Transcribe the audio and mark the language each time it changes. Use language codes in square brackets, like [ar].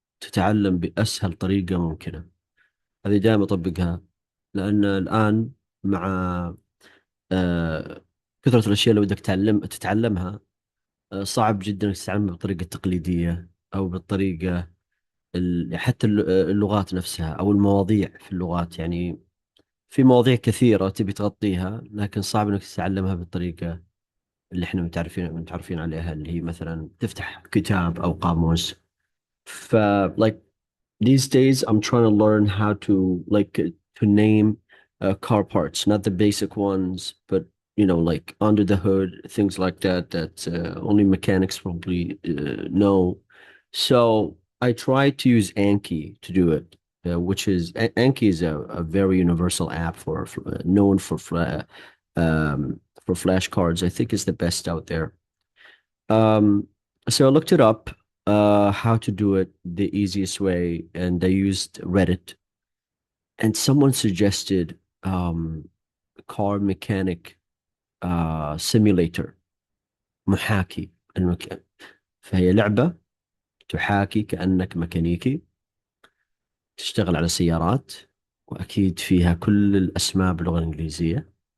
[ar] تتعلم بأسهل طريقة ممكنة. هذه دائما أطبقها، لأن الآن مع آه، كثرة الأشياء اللي بدك تتعلمها، صعب جدا انك تتعلم بالطريقة التقليدية او بالطريقة حتى اللغات نفسها او المواضيع في اللغات. يعني في مواضيع كثيرة تبي تغطيها، لكن صعب انك تتعلمها بالطريقة اللي احنا متعرفين عليها، اللي هي مثلا تفتح كتاب او قاموس. [en] ف like these days I'm trying to learn how to to name car parts, not the basic ones, but like under the hood, things like that only mechanics probably know. So I try to use Anki to do it, which is Anki is a very universal app for known for flashcards. I think is the best out there. Um, so I looked it up, how to do it the easiest way, and I used Reddit. And someone suggested car mechanic simulator، [ar] محاكي فهي لعبة تحاكي كأنك ميكانيكي تشتغل على سيارات، وأكيد فيها كل الأسماء باللغة الإنجليزية.